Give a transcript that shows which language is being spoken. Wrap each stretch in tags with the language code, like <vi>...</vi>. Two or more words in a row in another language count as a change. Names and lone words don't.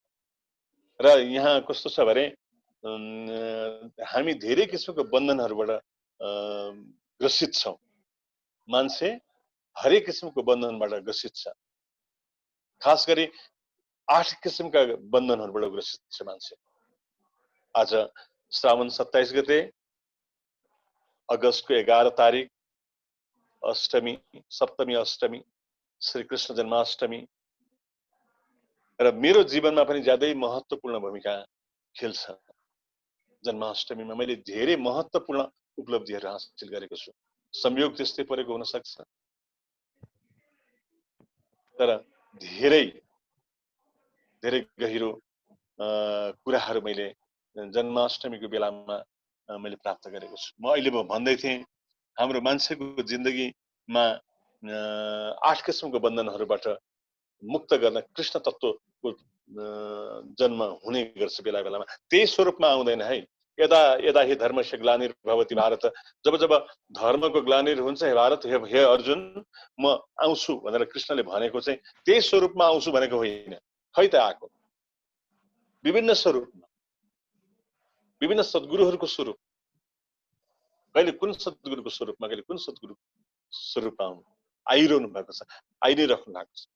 <ne>र यहाँ कस्तो छ भने हामी धेरै किसिमको बन्धनहरूबाट ग्रसित छौँ। मान्छे हरेक किसिमको बन्धनबाट ग्रसित छ, खास गरी 8 किसिमका बन्धनहरूबाट ग्रसित छ मान्छे। आज श्रावण 27 गते, अगस्तको 11 तारिक, अष्टमी, सप्तमी अष्टमी, श्री कृष्ण जन्माष्टमी। र मेरो जीवनमा पनि ज्यादै महत्त्वपूर्ण भूमिका खेल्छ जन्माष्टमीमा। मैले धेरै महत्त्वपूर्ण उपलब्धिहरू हासिल गरेको छु। संयोग त्यस्तै परेको हुन सक्छ, तर धेरै धेरै गहिरो कुराहरू मैले जन्माष्टमीको बेलामा मैले प्राप्त गरेको छु। म अहिले भन्दै थिएँ, हाम्रो मान्छेको जिन्दगीमा 8 किसिमको बन्धनहरूबाट मुक्त गर्न कृष्ण तत्त्वको जन्म हुने गर्छ बेला बेलामा। त्यही स्वरूपमा आउँदैन है।</ne> <sa>यदा यदा हि धर्मस्य ग्लानिर्भवति भारत,</sa> <ne>जब जब धर्मको ग्लानिर हुन्छ, हे भारत, हे अर्जुन, म आउँछु भनेर कृष्णले भनेको चाहिँ त्यही स्वरूपमा आउँछु भनेको होइन। खै त आएको विभिन्न स्वरूपमा। विभिन्न सद्गुरुहरूको स्वरूप, कहिले कुन सद्गुरुको स्वरूपमा कहिले कुन सद्गुरुको स्वरूपमा आइरहनु भएको छ, आइ नै राख्नु भएको छ।</ne>